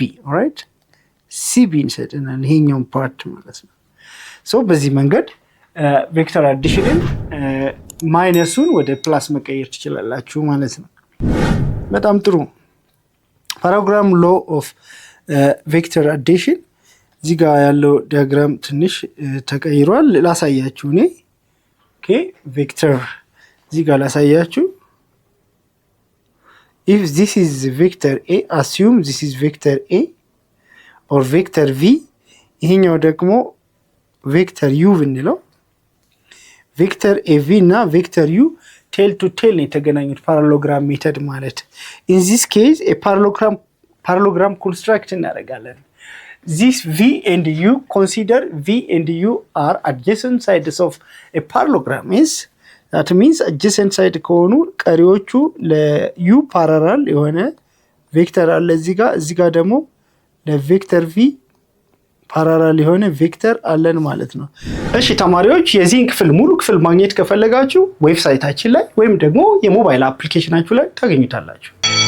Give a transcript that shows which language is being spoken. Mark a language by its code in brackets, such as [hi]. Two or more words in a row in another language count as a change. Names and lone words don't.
[am] ኦራይት ሲቢ ይሰጠናል ይሄኛውን ፓርት ማለት ነው። ሶ በዚህ መንገድ [en] vector addition [am] ማይነሱን ወደ ፕላስ መቀየር ትችላላችሁ ማለት ነው። በጣም ጥሩ። ፓራግራም [en] law of vector addition [am] እዚህ ጋር ያለው ዲያግራም ትንሽ ተቀይሯል። ላሳያችሁ እኔ ኦኬ ቬክተር እዚህ ጋር ላሳያችሁ። [en] if this is vector a assume this is vector a or vector v [am] ይሄኛው ደግሞ ቬክተር ዩ ብንለው [en] ቬክተር ኤቪ እና ቬክተር [am] ዩ ቴል ቱ ቴል ነው የተገናኙት ፓራሎግራም ሜተድ ማለት። [en] in this case a parallelogram construct [am] እናደርጋለን። this [en] v and u consider v and u are adjacent sides of a parallelogram is that means adjacent side [am] ከሆኑ ቀሪዎቹ ለዩ ፓራላል የሆነ ቬክተር አለ እዚህ ጋር ደግሞ ለቬክተር ቪ ፓራላል የሆነ ቬክተር አለን ማለት ነው። እሺ ተማሪዎች የዚህን ክፍል ሙሉ ክፍል ማግኘት ከፈለጋችሁ ዌብሳይታችን ላይ ወይም ደግሞ የሞባይል አፕሊኬሽናችሁ ላይ ታገኙታላችሁ።